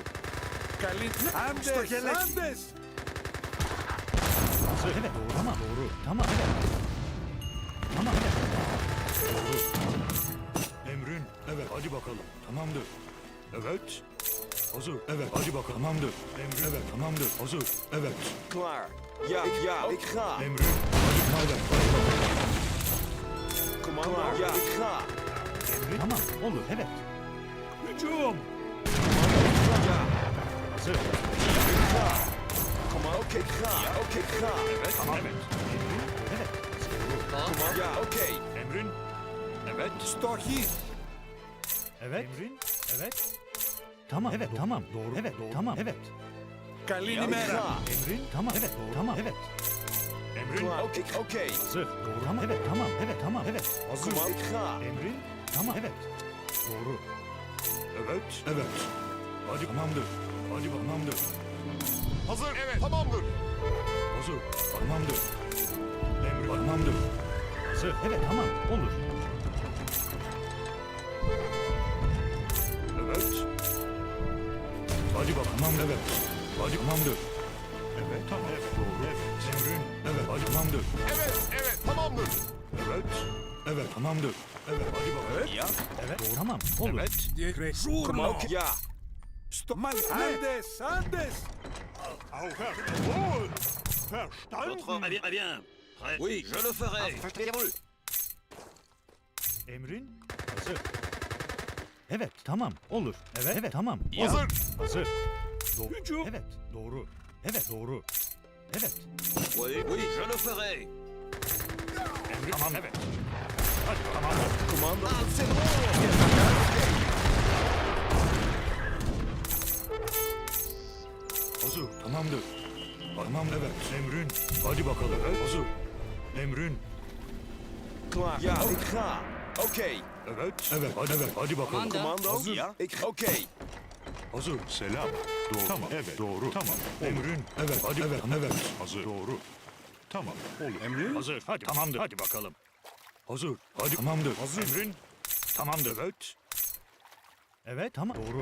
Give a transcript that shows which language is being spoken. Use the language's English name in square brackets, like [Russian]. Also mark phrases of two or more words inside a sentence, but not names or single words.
[Turkish] Hazır. Evet doğru. Tamam doğru. Tamam evet. Tamam evet. Doğru. Emrin. Evet hadi bakalım. Tamamdır. Evet. Hazır. Evet hadi bakalım. Tamamdır. Emrin. Evet tamamdır. Hazır. Evet. [Dutch] Klaar. Ja, ik ga. [Turkish] Emrin. Hadi madem. Hadi bakalım. [Dutch] Commando, ja, ik ga. [Turkish] Emrin. Tamam olur evet. Hücum. [Dutch] Ja, [Turkish] Hazır. [Dutch] ik ga. Commando, oké, ik ga. Oké, ik ga. [Turkish] Evet. Tamam evet. Emrin. Evet. [Dutch] Commando, ja, oké. [Turkish] Emrin. Evet. [Dutch] Start hier. [Turkish] Evet. Emrin. Evet. Tamam evet tamam doğru. Evet doğru. Tamam evet. [Dutch] Ja, ik ga. [Turkish] Emrin. Tamam evet doğru. Tamam evet. Emrin. [Dutch] Klaar, oké. [Turkish] Hazır. Doğru. Tamam evet tamam evet tamam evet. Hazır. [Dutch] Commando, ik ga. [Turkish] Emrin. Tamam evet. Doğru. Evet. Evet. Hadi tamamdır. Hadi tamamdır. Hazır. Evet. Tamamdır. Hazır. Tamamdır. Emrin. Tamamdır. Hazır. Evet tamam olur. Evet. Hadi bak tamam evet. Hadi tamamdır. Evet tamam evet doğru. Evet. Emrin. Evet hadi tamamdır. Evet. Tamamdır. Evet. Evet tamamdır. Evet hadi bak. Evet. [Dutch] Ja. [Turkish] Evet doğru tamam olur. Evet. [Dutch] Commando, oké, ja. [French] Oui, je le ferai. [Turkish] Emrin. Hazır. Evet tamam olur. Evet evet tamam. Hazır. Hazır. Doğru. Evet doğru. Evet doğru. Evet. [French] Oui, je le ferai. [Turkish] Emrin. Tamam evet. Hadi tamam. [Dutch] Commando. [Turkish] Hazır. Tamamdır. Tamam evet. Emrin. Hadi bakalım. Evet. Hazır. Emrin. [Dutch] Klaar. Ja, ik ga. Oké. [Turkish] Evet. Evet. Hadi evet. Hadi bakalım. [Dutch] Commando. Commando, ja. Oké. [Turkish] Hazır. Selam. Doğru. Tamam. Evet. Doğru. Tamam. Emrin. Evet. Hadi evet. Evet. Hazır. Doğru. Tamam. Olur. Emrin. Hazır. Hadi. Tamamdır. Hadi bakalım. Hazır. Hadi. Tamamdır. Hazır. Emrin. Tamamdır. Evet. Evet. Tamam. Doğru.